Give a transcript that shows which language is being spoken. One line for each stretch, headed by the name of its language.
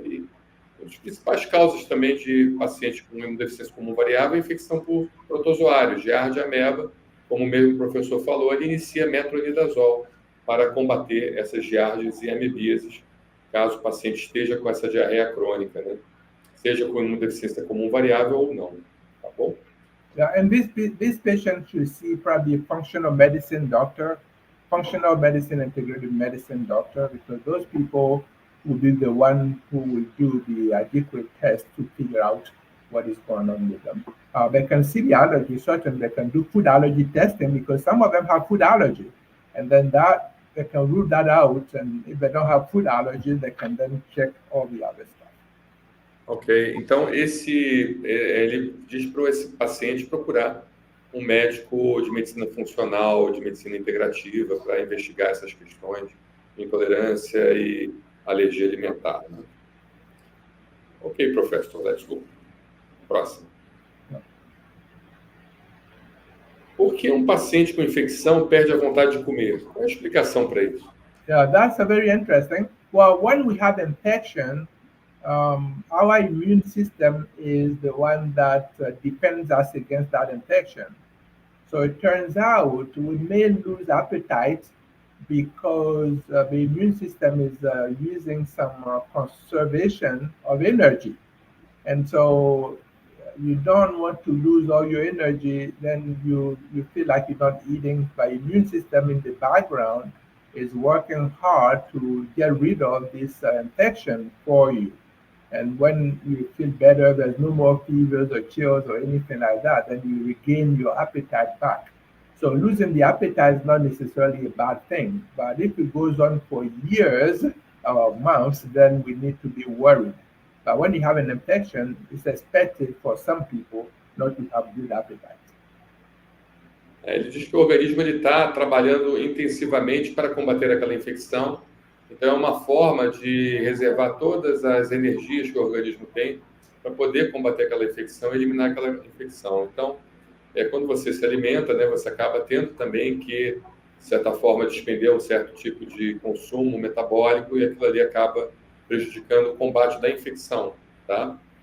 Portuguese: E as principais causas também de pacientes com imunodeficiência comum variável é a infecção por protozoários, giardia, ameba, como mesmo o professor falou, ele inicia metronidazol para combater essas giardias e amebíases, caso o paciente esteja com essa diarreia crônica, né? Seja com imunodeficiência comum variável ou não, tá bom?
English: Yeah, and this patient should see probably a functional medicine doctor, functional medicine, integrative medicine doctor, because those people will be the one who will do the adequate test to figure out what is going on with them. They can see the allergy, certainly they can do food allergy testing because some of them have food allergy, and then that they can rule that out, and if they don't have food allergy, they can then check all the other stuff.
Portuguese: Ok, então ele diz para esse paciente procurar um médico de medicina funcional, de medicina integrativa, para investigar essas questões de intolerância e alergia alimentar, né?
English: Ok, professor, let's go.
Portuguese: Próximo. Por que um paciente com infecção perde a vontade de comer? Qual é a explicação para isso?
English: Yeah, that's a very interesting. Well, when we have infection, our immune system is the one that defends us against that infection. So it turns out we may lose appetite because the immune system is using some conservation of energy. And so you don't want to lose all your energy, then you feel like you're not eating. The immune system in the background is working hard to get rid of this infection for you. And when you feel better, there's no more fevers or chills or anything like that, then you regain your appetite back. So losing the appetite is not necessarily a bad thing, but if it goes on for years or months, then we need to be worried. But when you have an infection, it's expected for some people not to have good appetite.
Portuguese: Ele diz que o organismo está trabalhando intensivamente para combater aquela infecção. Então, é uma forma de reservar todas as energias que o organismo tem para poder combater aquela infecção e eliminar aquela infecção. Então, quando você se alimenta, né, você acaba tendo também que, de certa forma, despender um certo tipo de consumo metabólico e aquilo ali acaba prejudicando o combate da infecção, tá?